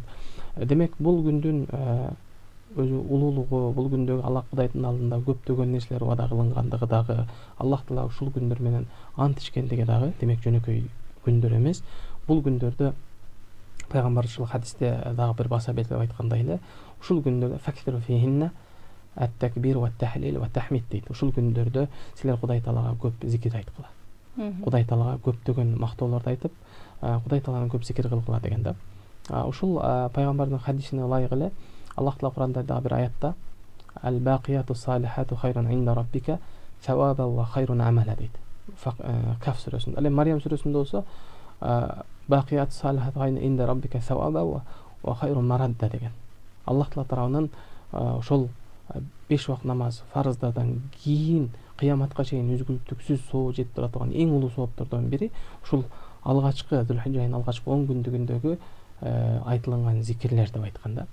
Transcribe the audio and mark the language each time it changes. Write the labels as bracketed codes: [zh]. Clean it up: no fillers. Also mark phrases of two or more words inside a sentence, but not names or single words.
[ky] Демек бул күндүн өзү улуулугу, бул күндөгү Аллах Кудайдын алдында көптөгөн нерселер убада кылынгандыгы дагы, Аллах Таала ушул күндөр менен ант ичкендиги дагы демек жөнөкөй күндөр эмес. Бул күндөрдө пайгамбар ушул хадисте дагы бир баса белгилеп айткандай эле, ушул күндөрдө [ar] فأكثروا فيهن التكبير والتهليل والتحميد [ky] дейт. Ушул күндөрдө силер Кудай Таалага көп зикир айткыла. Кудай Таалага көптөгөн мактоолорду айтып, Кудай Тааланы көп зикир кылгыла деген да. Ушул пайгамбардын хадисине ылайык эле Аллах Таала Кур'анда дагы бир аятта [ar] والباقيات الصالحات خير عند ربك ثوابا وخير أملا [ky] дейт. Каф сүрөсүндө. Ал эми Мариям сүрөсүндө болсо [ar] الباقيات الصالحات خير عند ربك ثوابا وخير مردا [ky] деген. Аллах Таала тарабынан ошол 5 убакыт намаз фарыздардан кийин кыяматка чейин үзгүлтүксүз соо жетип тура турган эң улуу сооптордон бири ушул алгачкы Зүлхижжа айынын алгачкы 10 күндүгүндөгү айтылган зикирлер деп айткан да.